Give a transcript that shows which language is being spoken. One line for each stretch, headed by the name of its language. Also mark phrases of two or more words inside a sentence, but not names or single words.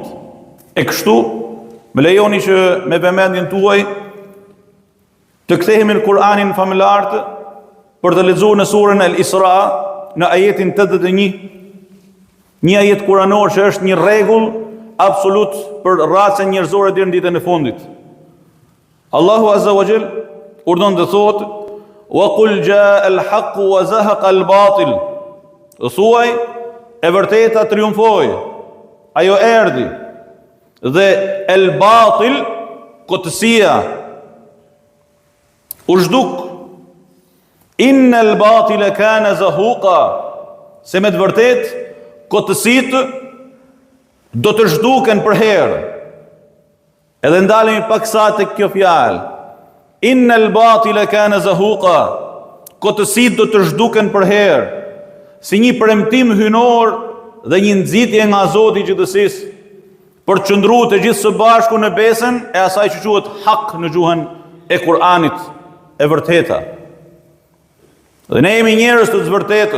Albanian: E kështu, më lejoni që me vëmendjen tuaj të kthehemi në Kur'anin familjar për të lexuar në surën Al-Isra në ajetin 81, një ajet kuranor që është një rregull absolut për racën njerëzore deri në ditën e fundit. Allahu
Arabic: عز وجل
Albanian: urdhon të thotë:
Arabic: "وقل جاء الحق وزهق الباطل."
Albanian: Thuaj, e vërteta triumfoi, ajo erdhi, dhe el-batil, kotësia, u zhduk.
Arabic: إن الباطل كان زهوقا,
Albanian: se me të vërtet kotësitë do të zhduken për herë. Edhe ndalemi paksa tek kjo fjalë.
Arabic: إن الباطل كان زهوقا,
Albanian: kotësitë do të zhduken për herë, si një premtim hynor dhe një nxitje nga Zoti i gjithësisë për të qëndruar të gjithë së bashku në besën e asaj që quhet hak në gjuhën e Kur'anit, e vërteta. Dhe ne jemi njerëz të vërtetës.